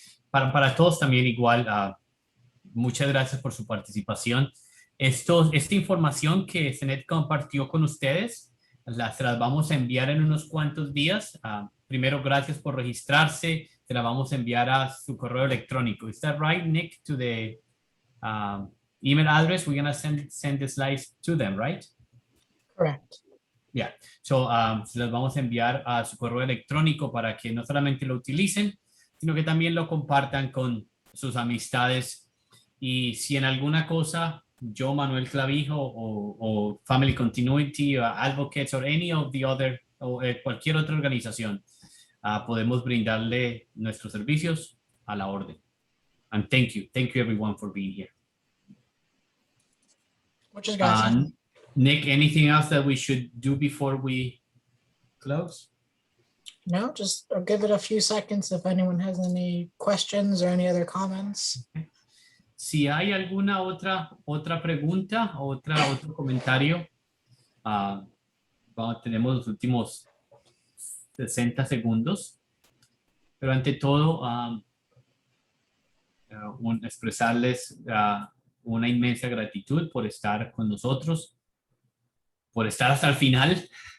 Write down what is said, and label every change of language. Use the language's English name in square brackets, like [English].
[Spanish] Para todos también igual, muchas gracias por su participación. Esta información que Sinet compartió con ustedes, se las vamos a enviar en unos cuantos días. Primero, gracias por registrarse. Se la vamos a enviar a su correo electrónico. [English] Is that right, Nick? To the email address, we're going to send the slides to them, right? Correct. Yeah. [Spanish] So, se las vamos a enviar a su correo electrónico para que no solamente lo utilicen, sino que también lo compartan con sus amistades. Y si en alguna cosa, yo, Manuel Clavijo, o Family Continuity, o Advocates, o [English] any of the other, [Spanish] o cualquier otra organización, podemos brindarle nuestros servicios a la orden. [English] And thank you everyone for being here. [Spanish] Muchas gracias. [English] Nick, anything else that we should do before we close? No, just I'll give it a few seconds if anyone has any questions or any other comments. [Spanish] Si hay alguna otra pregunta, otro comentario, tenemos los últimos 60 segundos. Pero ante todo, expresarles una inmensa gratitud por estar con nosotros, por estar hasta el final.